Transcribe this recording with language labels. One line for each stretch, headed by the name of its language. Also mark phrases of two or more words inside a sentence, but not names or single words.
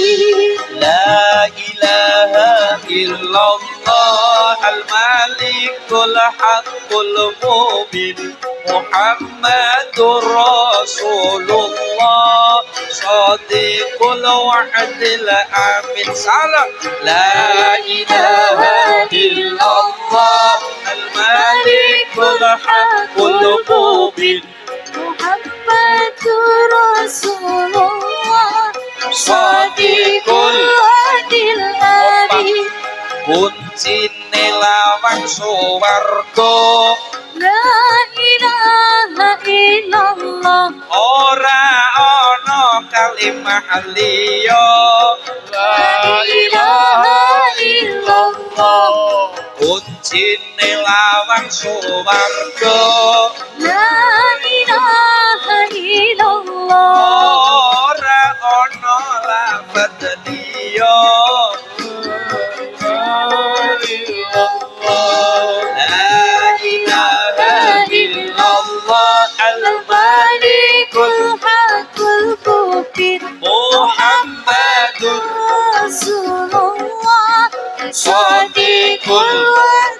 Arabic: لا إله إلا الله الملك الحق المبين محمد رسول الله صادق الوعد الأمين سلام لا إله إلا الله الملك الحق المبين محمد رسول الله صادق الوعد الأمين
Javanese: kuncine lawang suwarga
Arabic: لا إله إلا الله
Javanese: ora ana kalimah liya
Arabic: لا إله إلا الله
Javanese: kuncine lawang suwarga
Arabic: لا إله إلا الله
Javanese: ora ana lafadz liya
Arabic: لا إله إلا الله الملك الحق المبين Muhammadur رسول الله صادق الوعد